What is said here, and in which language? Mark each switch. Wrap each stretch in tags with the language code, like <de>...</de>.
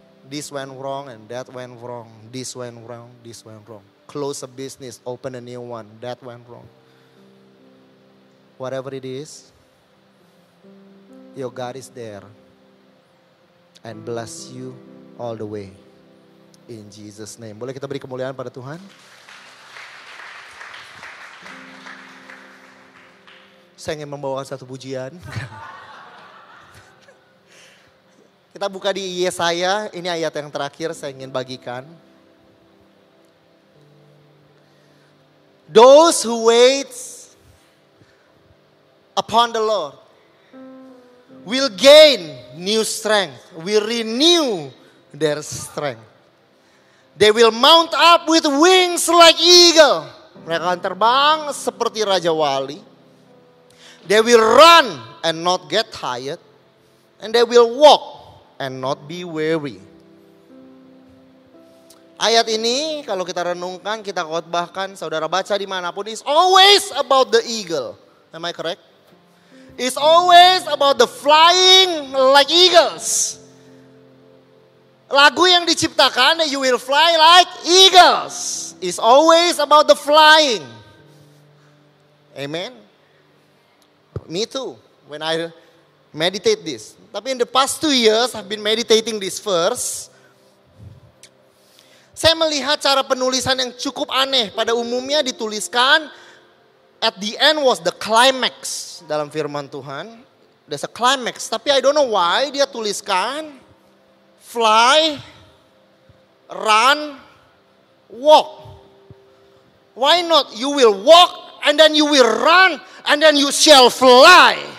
<en>This went wrong and that went wrong. This went wrong, this went wrong. Close a business, open a new one. That went wrong. Whatever it is, your God is there and bless you all the way. In Jesus' name.</en> <id>Boleh kita beri kemuliaan pada Tuhan? Saya ingin membawakan satu pujian. Kita buka di Yesaya, ini ayat yang terakhir saya ingin bagikan.</id> <en>Those who wait upon the Lord will gain new strength, will renew their strength. They will mount up with wings like eagle.</en> <id>Mereka akan terbang seperti Raja Wali.</id> <en>They will run and not get tired. And they will walk and not be weary.</en> <id>Ayat ini kalau kita renungkan, kita khotbahkan, saudara baca dimanapun,</id> <en>is always about the eagle. Am I correct? It's always about the flying like eagles.</en> <id>Lagu yang diciptakan,</id> <en>you will fly like eagles. It's always about the flying. Amen. Me too, when I meditate this. Tapi in the past 2 years, I've been meditating this verse.</en> <id>Saya melihat cara penulisan yang cukup aneh. Pada umumnya dituliskan,</id> <en>at the end was the climax</en> <id>dalam firman Tuhan.</id> <en>There's a climax. Tapi I don't know why</en> <id>dia tuliskan</id> <en>fly, run, walk. Why not? You will walk and then you will run and then you shall fly.</en>